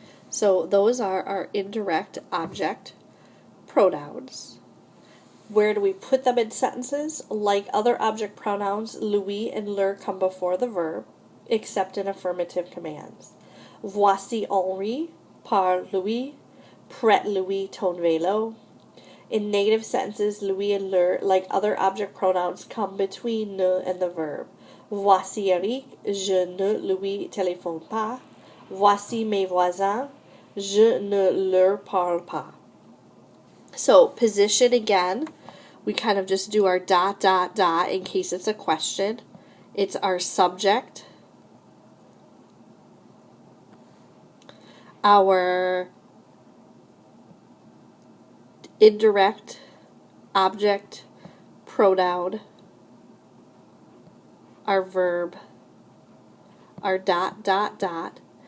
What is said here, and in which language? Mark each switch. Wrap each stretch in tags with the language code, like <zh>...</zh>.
<en>So those are our indirect object pronouns. Where do we put them in sentences? Like other object pronouns, lui and leur come before the verb, except in affirmative commands.</en> <fr>Voici Henri, par Louis, prête Louis ton vélo.</fr> <en>In negative sentences, Louis and leur, like other object pronouns, come between ne and the verb.</en> <fr>Voici Eric, je ne lui téléphone pas. Voici mes voisins, je ne leur parle pas.</fr> <en>So, position again, we kind of just do our dot, dot, dot in case it's a question. It's our subject, our indirect object pronoun, our verb, our dot, dot, dot.</en>